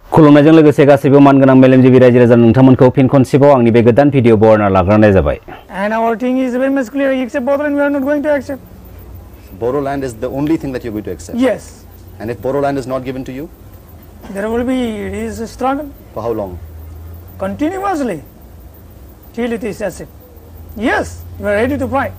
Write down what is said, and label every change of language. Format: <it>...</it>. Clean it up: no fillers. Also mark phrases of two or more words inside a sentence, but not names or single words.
<brx>खुलुमनायजों लोगोसे गासैबो मानगोनां मेलेमजिबि रायजो राजा नोंथांमोनखौ फिन खनसेबाव आंनि बे गोदान भिडिअ बरना लाग्रोनाय जाबाय।</brx> <en>And our thing is very much clear. Accept Bodoland, we are not going to accept. Bodoland is the only thing that you're going to accept. Yes. And if Bodoland is not given to you, there will be a struggle. For how long? Continuously, till it is accepted. Yes, we are ready to fight.</en>